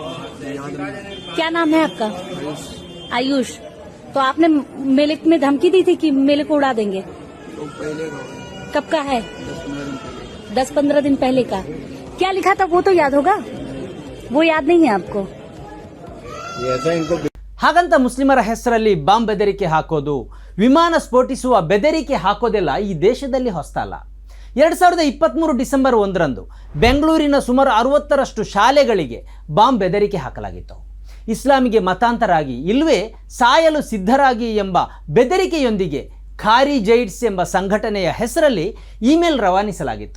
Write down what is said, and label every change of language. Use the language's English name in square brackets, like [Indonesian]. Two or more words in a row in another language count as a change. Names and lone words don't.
[Hindi] क्या नाम है आपका? आयुष. तो आपने मेले में धमकी दी थी कि मेले को उड़ा देंगे? तो पहले कब का है? 10-15 दिन पहले का. क्या लिखा था वो तो याद होगा, वो याद नहीं है आपको? ऐसा इनको [Kannada] ಹಾಗಂತ ಮುಸ್ಲಿಮರ ಹೆಸರಲ್ಲಿ ಬಾಂಬ್ ಬೆದರಿಕೆ ಹಾಕೋದು, ವಿಮಾನ ಸ್ಫೋಟಿಸುವ ಬೆದರಿಕೆ ಹಾಕೋದೆಲ್ಲ ಈ ದೇಶದಲ್ಲಿ ಹೊಸ್ತಲ್ಲ. 2023 ಡಿಸೆಂಬರ್ 1ರಂದು ಬೆಂಗಳೂರಿನ ಸುಮಾರು 60ರಷ್ಟು ಶಾಲೆಗಳಿಗೆ ಬಾಂಬ್ ಬೆದರಿಕೆ ಹಾಕಲಾಗಿತ್ತು. ಇಸ್ಲಾಮಿಗೆ ಮತಾಂತರಾಗಿ ಇಲ್ಲವೇ ಸಾಯಲು ಸಿದ್ಧರಾಗಿ ಎಂಬ ಬೆದರಿಕೆಯೊಂದಿಗೆ ಖಾರಿಜೈಟ್ಸ್ ಎಂಬ ಸಂಘಟನೆಯ ಹೆಸರಲ್ಲಿ ಇಮೇಲ್ ರವಾನಿಸಲಾಗಿತ್ತು.